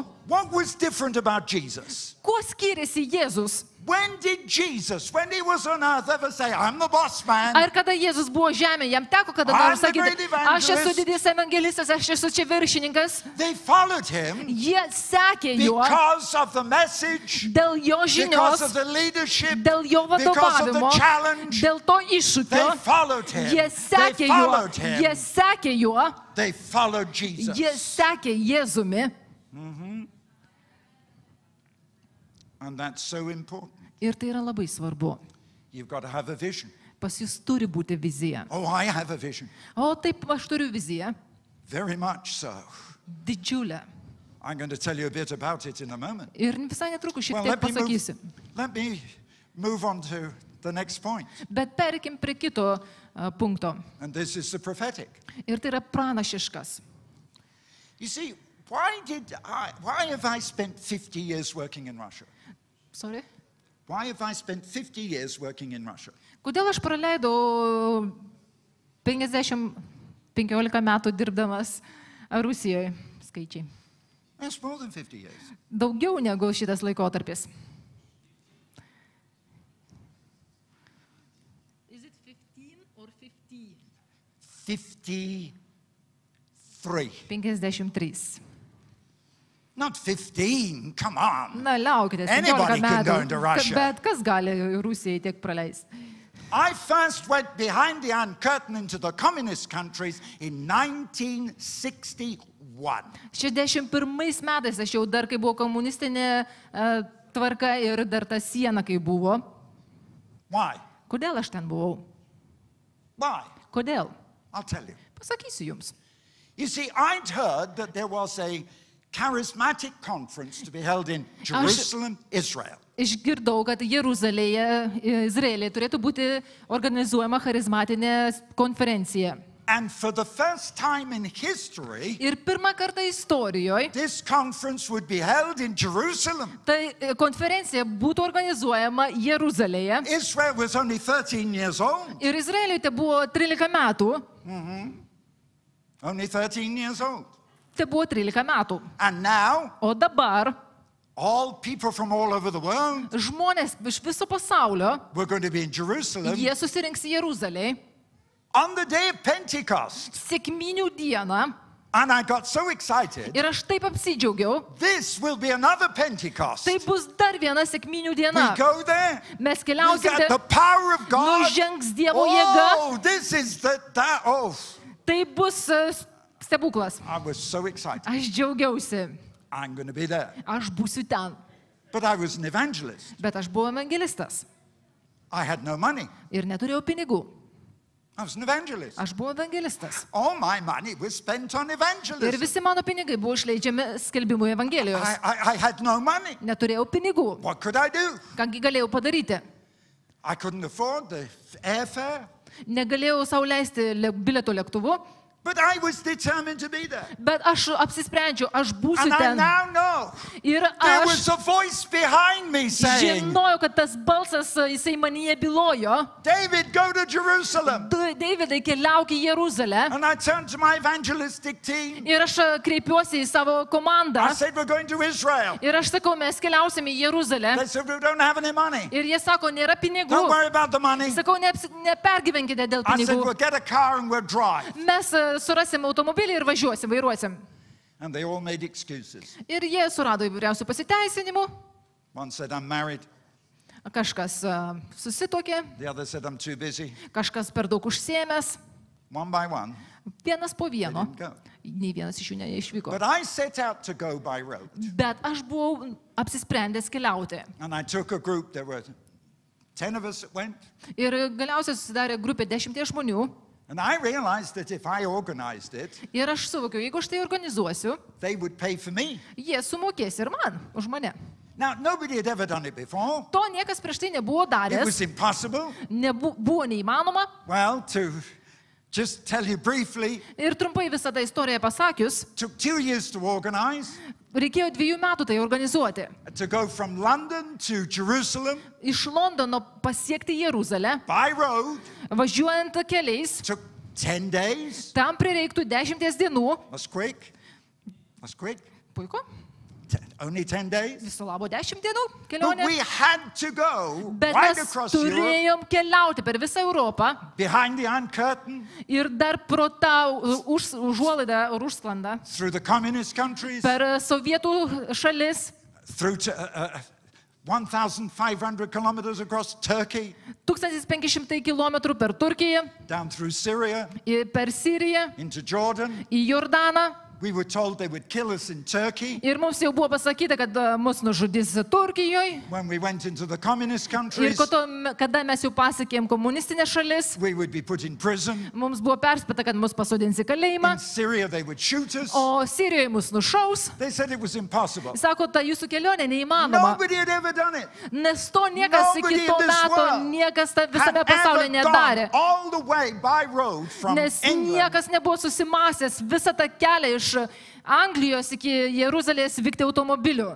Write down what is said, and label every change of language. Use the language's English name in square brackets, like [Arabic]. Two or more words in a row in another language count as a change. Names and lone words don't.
[English] What was different about Jesus? [Lithuanian] Kuo skiriasi Jėzus? [English] When did Jesus, when he was on earth, ever say, I'm the boss man? [Lithuanian] Ar kada Jėzus buvo žemėje, jam teko kada nors [English] I'm the [Lithuanian] sakyti, [English] great [Lithuanian] aš esu [English] evangelist. [Lithuanian] didis evangelistas, aš esu čia viršininkas. [English] They followed him [Lithuanian] Jie sekė juo [English] because of the message, [Lithuanian] dėl jo [English] because of [Lithuanian] žinios, [English] the leadership, [Lithuanian] dėl jo [English] because of the [Lithuanian] vadovavimo, [English] challenge. [Lithuanian] dėl to iššūkio. [English] They followed him. [Lithuanian] Jie sekė [English] They [Lithuanian] juo, [English] followed him. [Lithuanian] jie sekė juo, [English] They followed Jesus. [Lithuanian] jie sekė Jėzumi. [English] And that's so important. [Lithuanian] Ir tai yra labai svarbu. [English] You've got to have a vision. [Lithuanian] Pas jūs turi būti vizija. [English] Oh, I have a vision. [Lithuanian] O taip, aš turiu viziją. [English] Very much so. [Lithuanian] Didžiulę. [English] I'm going to tell you a bit about it in a moment. [Lithuanian] Ir visai netrukus šiek [English] Well, [Lithuanian] tiek pasakysiu. [English] let me move on to the next point. [Lithuanian] Bet perikim prie kito punkto. [English] And this is the prophetic. [Lithuanian] Ir tai yra pranašiškas. [English] You see, why have I spent 50 years working in Russia? Sorry? Why have I spent 50 years working in Russia? [Lithuanian] Kodėl aš praleidau 15 metų dirbdamas Rusijoje? Skaičiai. [English] That's more than 50 years. [Lithuanian] Daugiau negu šitas laikotarpis. [English] Is it 15 or 50? 53. 53. Not 15, come on. [Lithuanian] Na, liaukite, [English] Anybody [Lithuanian] 17 [English] can go [Lithuanian] metų. [English] into Russia. [Lithuanian] Bet kas gali Rusijai tiek praleisti? [English] I first went behind the Iron Curtain into the communist countries in 1961. [Lithuanian] 61 metais aš jau dar, kai buvo komunistinė tvarka ir dar ta siena, kai buvo. [English] Why? [Lithuanian] Kodėl aš ten buvau? [English] Why? [Lithuanian] Kodėl? [English] I'll tell you. [Lithuanian] Pasakysiu jums. [English] You see, I'd heard that there was a charismatic conference to be held in Jerusalem, Israel. [Lithuanian] Išgirdau, kad Jeruzalėje, Izraelėje turėtų būti organizuojama charizmatinė konferencija. [English] And for the first time in history, [Lithuanian] Ir pirmą kartą istorijoje [English] this conference would be held in Jerusalem. [Lithuanian] tai konferencija būtų organizuojama Jeruzalėje. [English] Israel was only 13 years old. [Lithuanian] Ir Izraeliui tai buvo 13 metų. [English] Only 13 years old. [Lithuanian] Tai buvo 13 metų. [English] And now, [Lithuanian] O dabar [English] All people from all over the world [Lithuanian] Žmonės iš viso pasaulio, [English] were going to be in Jerusalem [Lithuanian] jie susirinks į Jeruzalę [English] on the day of Pentecost. [Lithuanian] Sekminių dieną. [English] And I got so excited. [Lithuanian] Ir aš taip apsidžiaugiau. [English] This will be another Pentecost. [Lithuanian] Tai bus dar viena sekminių diena. [English] We go there. [Lithuanian] Mes [English] We [Lithuanian] keliausime, [English] got the power of God. [Lithuanian] nužengs Dievo jėga. [English] Oh, this is that. [Lithuanian] Oh, Tai bus stebuklas. [English] I was so excited. [Lithuanian] Aš džiaugiausi. [English] I'm going to be there. [Lithuanian] Aš būsiu ten. [English] But I was an evangelist. [Lithuanian] Bet aš buvau evangelistas. [English] I had no money. [Lithuanian] Ir neturėjau pinigų. [English] I was an evangelist. [Lithuanian] Aš buvau evangelistas. [English] All my money was spent on [Lithuanian] Ir [English] evangelism. [Lithuanian] visi mano pinigai buvo išleidžiami skelbimui Evangelijos. [English] I had no money. [Lithuanian] Neturėjau pinigų. [English] What could I do? [Lithuanian] Kągi galėjau padaryti? [English] I couldn't afford the airfare. [Lithuanian] Negalėjau sau leisti bilieto lėktuvu. [English] But I was determined to be there. [Lithuanian] Bet aš apsisprendžiau, aš būsiu [English] And I [Lithuanian] ten. [English] now know [Lithuanian] Ir [English] there [Lithuanian] aš [English] was a voice behind me saying, [Lithuanian] žinojau, kad tas balsas, jisai manyje bylojo. [English] David, go to Jerusalem. [Lithuanian] Davidai, keliauk į Jeruzalę. [English] And I turned to my evangelistic team. [Lithuanian] Ir aš kreipiuosi į savo komandą. [English] I said, we're going to Israel. [Lithuanian] Ir aš sakau, mes keliausime į Jeruzalę. [English] They said, we don't have any money. [Lithuanian] Ir jie sako, nėra pinigų. [English] Don't worry about the money. [Lithuanian] Sakau, nepergyvenkite dėl [English] I said, [Lithuanian] pinigų. [English] we'll get a car and we'll drive. [Lithuanian] Mes surasim automobilį ir važiuosim, vairuosim. [English] And they all made excuses. [Lithuanian] Ir jie surado įvairiausių pasiteisinimų. [English] One said, I'm married. [Lithuanian] Kažkas susitokė, [English] The other said, I'm too busy. [Lithuanian] kažkas per daug užsiėmęs. [English] One by one. [Lithuanian] Vienas po vieno. [English] They didn't go. [Lithuanian] Nei vienas iš jų neišvyko. [English] But I set out to go by road. [Lithuanian] Bet aš buvau apsisprendęs keliauti. [English] And I took a group. There were 10 of us that went. [Lithuanian] Ir galiausiai susidarė grupė 10 žmonių. [English] And I realized that if I organized it, [Lithuanian] Ir aš suvokiau, jeigu aš tai organizuosiu, [English] they would pay for me. [Lithuanian] jie sumokės ir man, už mane. [English] Now, nobody had ever done it before. [Lithuanian] To niekas prieš tai nebuvo [English] It [Lithuanian] daręs, [English] was impossible. [Lithuanian] buvo neįmanoma. [English] Well, to just tell you briefly, [Lithuanian] Ir trumpai visą tą istoriją pasakius, [English] took 2 years to organize, [Lithuanian] reikėjo 2 metų tai organizuoti. [English] to go from London to Jerusalem [Lithuanian] Iš Londono pasiekti Jeruzalę, [English] by road. [Lithuanian] važiuojant keliais, [English] Took 10 days. [Lithuanian] tam prireiktų 10 dienų. [English] Was quick. Was quick. [Lithuanian] Puiku, [English] Only 10 days. [Lithuanian] viso labo 10 dienų [English] But [Lithuanian] kelionė. [English] we had to go [Lithuanian] Bet [English] right [Lithuanian] mes [English] across Europe, [Lithuanian] turėjom keliauti per visą Europą [English] behind the Iron Curtain, [Lithuanian] ir dar pro tą užuolaidą ar užsklandą, [English] through the communist countries, [Lithuanian] per sovietų šalis, [English] through to 1,500 kilometers across Turkey, [Lithuanian] 1500 km per Turkiją, [English] down through Syria, [Lithuanian] per Siriją, [English] into Jordan. [Lithuanian] į Jordaną. [English] We were told they would kill us in Turkey. [Lithuanian] Ir mums jau buvo pasakyta, kad mus nužudys Turkijoje. [English] When we went into the communist [Lithuanian] Ir [English] countries, [Lithuanian] kada mes jau pasiekėm komunistinės šalis, [English] we would be put in prison. [Lithuanian] mums buvo perspėta, kad mus pasodins į kalėjimą, [English] In Syria, they would shoot us. [Lithuanian] o Sirijoje mus nušaus. [English] They said it was impossible. [Lithuanian] Sako, ta jūsų kelionė neįmanoma. [English] Nobody had ever done it. [Lithuanian] Nes to niekas [English] Nobody [Lithuanian] iki [English] in [Lithuanian] to [English] this [Lithuanian] meto, [English] world [Lithuanian] niekas [English] Had [Lithuanian] visame [English] ever [Lithuanian] pasaulyje [English] gone [Lithuanian] nedarė. [English] all the way by road from [Lithuanian] Nes [English] England. [Lithuanian] niekas nebuvo susimąsęs visą tą kelią iš Anglijos iki Jeruzalės vykti automobiliu.